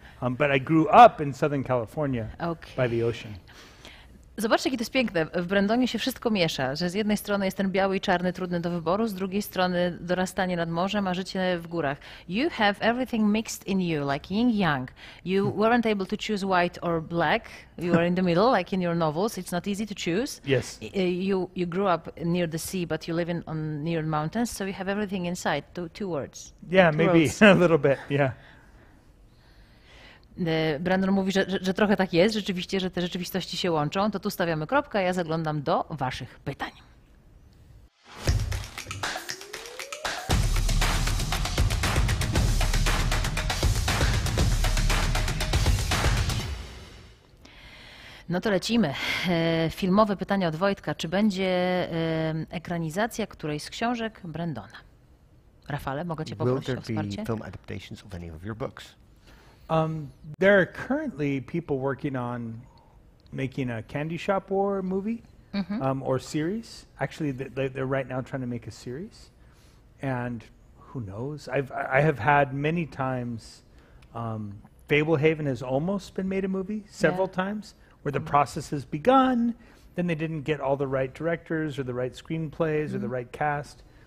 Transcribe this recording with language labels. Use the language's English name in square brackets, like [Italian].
[English] But I grew up in Southern California by the ocean. [Polish] Zobaczcie, jakie to jest piękne. W Brandonie się wszystko miesza, że z jednej strony jest ten biały i czarny, trudny do wyboru, z drugiej strony dorastanie nad morzem, a życie w górach. [English] You have everything mixed in you, like yin-yang. You weren't able to choose white or black. You are in the middle, like in your novels. It's not easy to choose. Yes. You grew up near the sea, but you live near mountains, so you have everything inside. Two words. Yeah, two maybe worlds. a little bit, yeah. [Polish] Brandon mówi, że trochę tak jest, rzeczywiście, że te rzeczywistości się łączą. To tu stawiamy kropkę, a ja zaglądam do waszych pytań. No to lecimy. Filmowe pytanie od Wojtka. Czy będzie ekranizacja którejś z książek Brandona? Rafale, mogę cię poprosić o wsparcie? [English] Will there be film adaptations of any of your books? There are currently people working on making a Candy Shop War movie or series. Actually, they're right now trying to make a series. And who knows? I have had many times, Fablehaven has almost been made a movie several times, where the process has begun, then they didn't get all the right directors or the right screenplays or the right cast.